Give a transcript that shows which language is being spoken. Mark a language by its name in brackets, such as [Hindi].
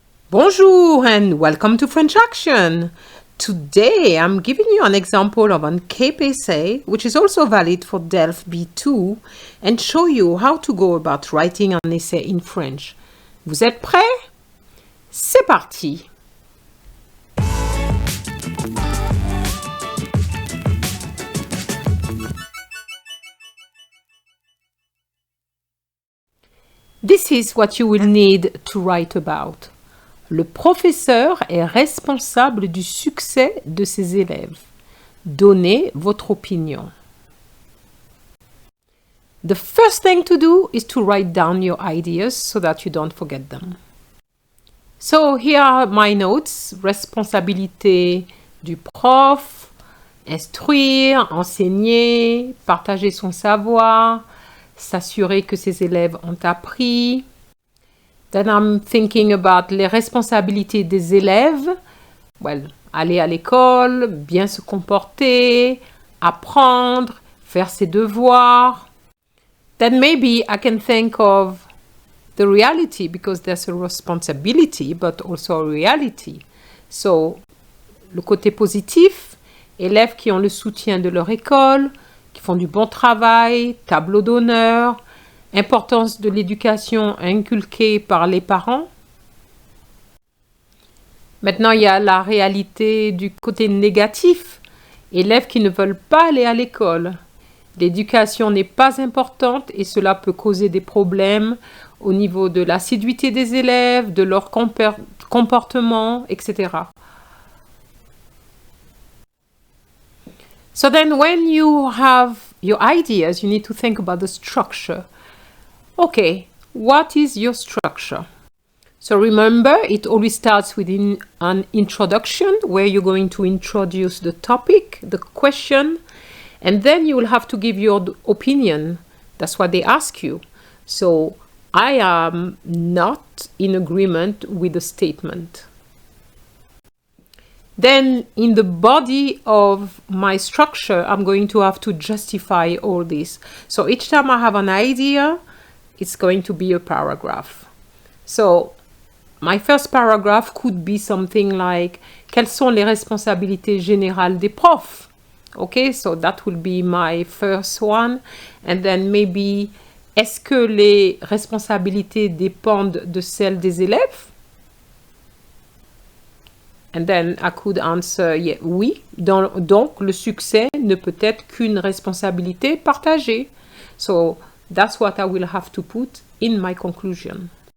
[English] Bonjour and welcome to French Action. Today I'm giving you an example of an CAPE essay, which is also valid for DELF B2, and show you how to go about writing an essay in French. [French] Vous êtes prêts? C'est parti! [English] This is what you will need to write about. [French] Le professeur est responsable du succès de ses élèves. Donnez votre opinion. [English] The first thing to do is to write down your ideas so that you don't forget them. So here are my notes. [French] Responsabilité du prof, instruire, enseigner, partager son savoir, s'assurer que ses élèves ont appris. [English] Then I'm thinking about [French] les responsabilités des élèves. Well, aller à l'école, bien se comporter, apprendre, faire ses devoirs. [English] Then maybe I can think of the reality because there's a responsibility but also a reality. [French] So, le côté positif, élèves qui ont le soutien de leur école, qui font du bon travail, tableau d'honneur, importance de l'éducation inculquée par les parents. Maintenant, il y a la réalité du côté négatif. Élèves qui ne veulent pas aller à l'école. L'éducation n'est pas importante et cela peut causer des problèmes au niveau de l'assiduité des élèves, de leur comportement, etc. [English] So then when you have your ideas, you need to think about the structure. Okay, what is your structure? So remember, it always starts with an introduction where you're going to introduce the topic, the question, and then you will have to give your opinion. That's what they ask you. So I am not in agreement with the statement. Then in the body of my structure, I'm going to have to justify all this. So each time I have an idea, it's going to be a paragraph. So, my first paragraph could be something like, [French] quelles sont les responsabilités générales des profs? [English] Okay, so that will be my first one. And then maybe, [French] est-ce que les responsabilités dépendent de celles des élèves? [English] And then I could answer, yeah, oui. [French] Donc, le succès ne peut être qu'une responsabilité partagée. [English] So, that's what I will have to put in my conclusion.